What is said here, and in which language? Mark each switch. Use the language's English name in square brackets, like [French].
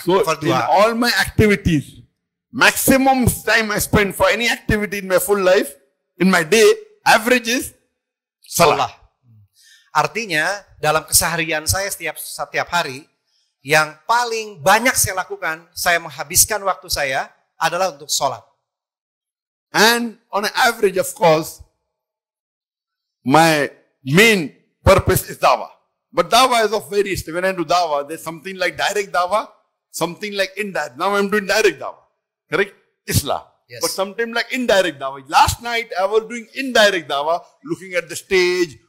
[English] So in all my activities, maximum time I spend for any activity in my full life, in my day, average is salah. [Indonesian] Artinya dalam keseharian saya setiap hari, yang paling banyak saya lakukan, saya menghabiskan waktu saya adalah untuk sholat. [English] And on an average, of course, my main purpose is dawah. But dawah is of various. When I do dawah, there's something like direct dawah, something like indirect. Now I'm doing direct dawah. Correct? Islah. Yes. But sometimes like indirect dawah. Last night I was doing indirect dawah, looking at the stage.